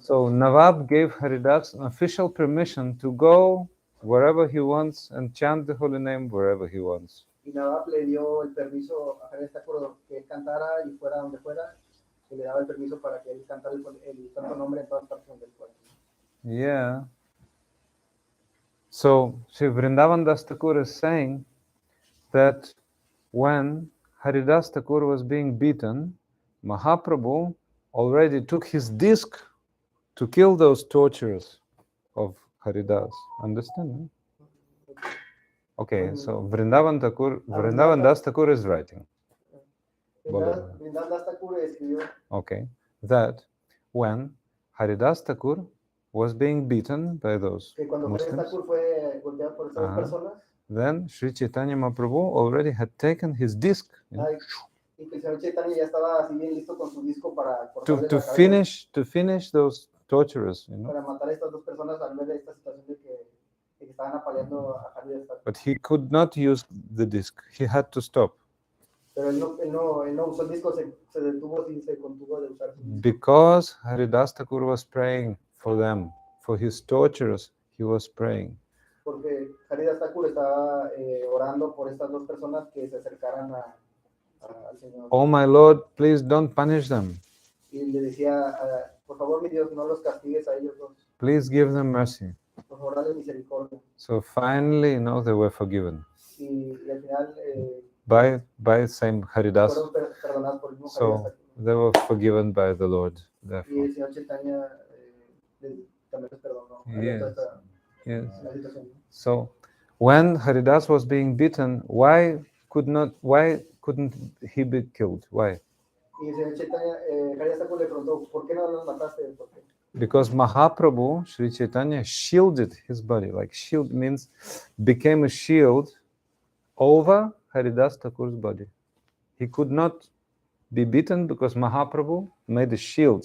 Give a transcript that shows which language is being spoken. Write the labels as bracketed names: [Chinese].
[English] So Nawab gave Haridas an official permission to go wherever he wants and chant the holy name wherever he wants. [Spanish] Y Nawab le dio el permiso a Haridasa Thakura que él cantara y fuera donde fuera, y le daba el permiso para que él cantara el santo nombre en todas partes donde él fuera. [English] Yeah. So Sri Vrindavan Das Thakur is saying that when Haridasa Thakura was being beaten, Mahaprabhu already took his disc to kill those torturers of Haridas. Understand? No? Okay, so Vrindavan Das Thakur is writing. [Spanish] Vrindavan Das Thakura escribió [English] Okay, that when Haridas Thakur was being beaten by those [Spanish] que cuando Haridas [English] Muslims, [Spanish] Thakur fue golpeado por esas dos personas, [English] then Sri Chaitanya Mahaprabhu already had taken his disc, you know, [Spanish] y que el señor Chaitanya ya estaba así bien listo con su disco para cortarle [English] to [Spanish] la cabeza, [English] finish those torturers, you know. [Spanish] para matar a estas dos personas al ver esta situación de que estaban apaleando a Haridas Thakur. [English] But he could not use the disc. He had to stop. [Spanish] Pero él no usó el disco, se detuvo y se contuvo de usar su disco. [English] Because Haridas Thakur was praying for them, for his torturers, he was praying. [Spanish] Porque Haridas Thakur estaba orando por estas dos personas que se acercaran al Señor. [English] Oh my Lord, please don't punish them. [Spanish] Y le decía, por favor, mi Dios, no los castigues a ellos dos. [English] Please give them mercy. [Spanish] Por favor, dale misericordia. [English] So finally, you know, they were forgiven [Spanish] Y al final [English] by same Haridas. [Spanish] fueron perdonados por el mismo Haridas [English] So [Spanish] Thakur. [English] they were forgiven by the Lord. [Spanish] Y [English] Therefore, [Spanish] el Señor Chaitanya también los perdonó. [English] Yes. Yes. [Spanish] La situación. [English] So when Haridas was being beaten, why couldn't he be killed? Why? [Spanish] Y el Señor Chaitanya, Haridas Thakur le preguntó, ¿por qué no los mataste? ¿Por qué? [English] Because Mahaprabhu, Sri Chaitanya, shielded his body. Like shield means became a shield over Haridas Thakur's body. He could not be beaten because Mahaprabhu made a shield.